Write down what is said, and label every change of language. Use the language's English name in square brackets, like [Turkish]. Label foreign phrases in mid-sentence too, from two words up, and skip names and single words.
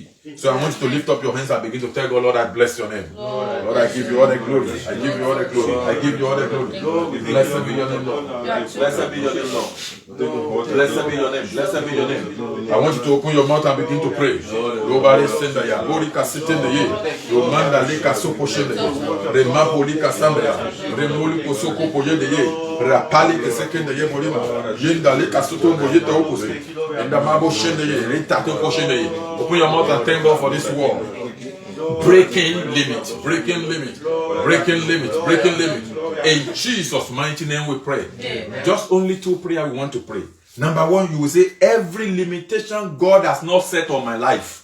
[English] So I want you to lift up your hands and begin to tell God, Lord, I bless your name. Lord, I give you all the glory. I give you all the glory. I give you all the glory. Blessed be your name, Lord. Blessed be your name, Lord. Blessed be your name. Blessed be your name. I want you to open your mouth and begin to pray. Nobody send the ya. Borika sitting the ye. Your man da lika sopo shende. Rema bolika sambra. Remoli kosoko poye de ye. Rapali ke second the ye bolima. Yenda lika soto boye te opose. And the mabo shende ye. Rita to shende ye. Open your mouth and thank God for this war. Breaking limits, breaking limits, breaking limits, breaking limits. In Jesus' mighty name we pray. Amen. Just only 2 prayers we want to pray. Number 1, you will say, every limitation God has not set on my life.